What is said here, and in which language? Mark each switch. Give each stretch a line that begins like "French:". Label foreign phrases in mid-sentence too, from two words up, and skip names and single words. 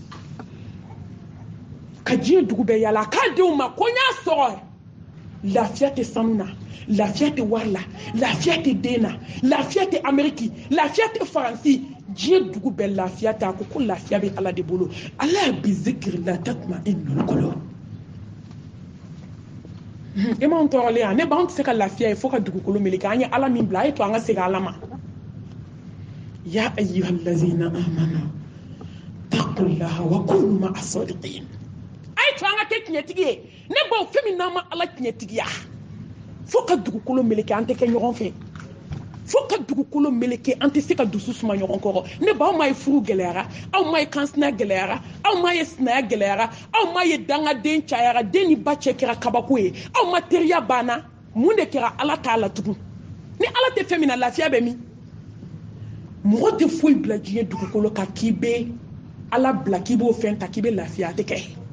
Bambara: ka diɲɛ dugu bɛɛ yala k'a denw ma ko n y'a sɔrɔ lafiya tɛ sanu na lafiya tɛ wari la lafiya tɛ den na lafiya tɛ ameriki lafiya tɛ faransi diɲɛ dugu bɛɛ lafiya tɛ a ko lafiya bɛ ala de bolo ala bi zikiri la
Arabic: تطمئن القلوب
Bambara: e m'anw tɔɔrɔlen yan ne b'anw tɛ se ka lafiya ye fo ka dugukolo meleke an ye ala min bila a ye to an ka segin ala ma
Arabic: يا أيها الذين آمنوا اتقوا الله وكونوا مع
Bambara: sadiqin a ye to an ka kɛ tiɲɛtigi ye ne baw fɛn min n'an ma ala tiɲɛtigiya fo ka dugukolo meleke an tɛ kɛ ɲɔgɔn fɛ fo ka dugukolo meleke an tɛ se ka dusu suma ɲɔgɔn kɔrɔ ne ba aw ma ye furu gɛlɛyara aw ma ye kansinaya gɛlɛyara aw ma ye sinaya gɛlɛyara aw ma ye dangaden cayara den ni ba cɛ kɛra kabako ye aw ma teriya banna mun de kɛra ala t'a la tugun ni ala tɛ fɛn min na lafiya bɛ min mɔgɔ tɛ foyi bila diɲɛ dugukolo kan k'i bɛ ala bila k'i b'o fɛn ta k'i bɛ lafiya a tɛ kɛ